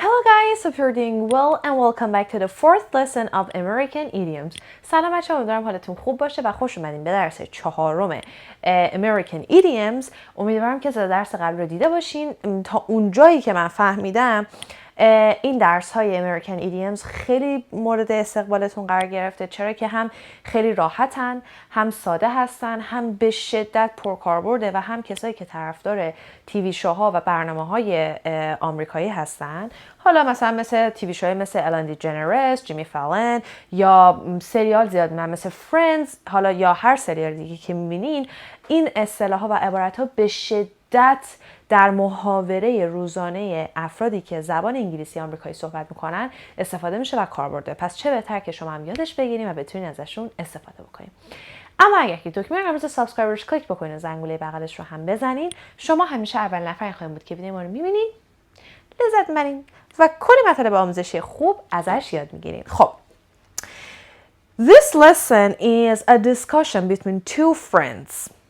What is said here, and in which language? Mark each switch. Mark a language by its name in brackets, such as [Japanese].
[English] guys, hope you're doing well and welcome back to the fourth lesson of American idioms. [Persian] سلام بچه‌ها، امیدوارم حالتون خوب باشه و خوش اومدین به درس چهارم American idioms. امیدوارم که درس قبل رو دیده باشین. تا اون جایی که من فهمیدم این درس های American idioms خیلی مورد استقبالتون قرار گرفته، چرا که هم خیلی راحتن، هم ساده هستن، هم به شدت پرکاربرده و هم کسایی که طرفدار تیوی شوها و برنامه‌های آمریکایی هستن. حالا مثل تیوی شوهای مثل الان دیجنرس، جیمی فالن یا سریال زیاد میبینن مثل فرندز، حالا یا هر سریال دیگه که میبینین، این اصطلاح‌ها و عبارت‌ها به شدت در محاوره روزانه افرادی که زبان انگلیسی آمریکایی صحبت میکنن استفاده میشه و کاربرده. پس چه بهتر که شما هم یادش بگیریم و بتونین ازشون استفاده بکنیم. اما اگر که دکمه قرمز سابسکرایبرش کلیک بکنین و زنگوله بغلش رو هم بزنین، شما همیشه اول نفر خواهید بود که ویدیو ما رو میبینین، لذت میبرین و کلی مطالب آموزشی خوب ازش یاد میگیرین. [English] خب This lesson is a discussion between two friends.